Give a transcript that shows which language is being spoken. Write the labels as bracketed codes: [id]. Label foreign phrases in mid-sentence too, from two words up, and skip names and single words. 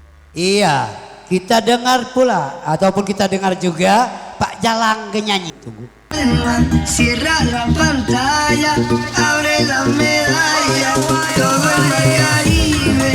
[id] Iya, kita dengar pula ataupun kita dengar juga Pak Jalang nyanyi. Tunggu. [es] Cierra la pantalla, abre la medalla, todo el Caribe.